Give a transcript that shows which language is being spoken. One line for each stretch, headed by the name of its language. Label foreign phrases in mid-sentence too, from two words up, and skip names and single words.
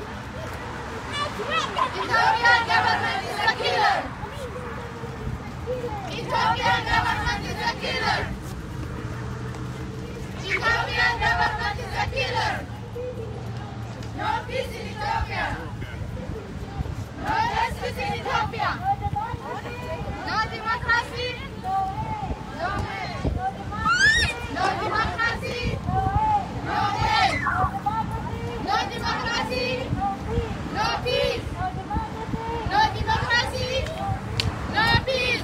English: Ethiopian government is a killer. Ethiopian government is a killer. Ethiopian government is a killer. No peace in Ethiopia. No justice in Ethiopia. No democracy. No way. No democracy. No way. No democracy. No peace. No democracy. No peace.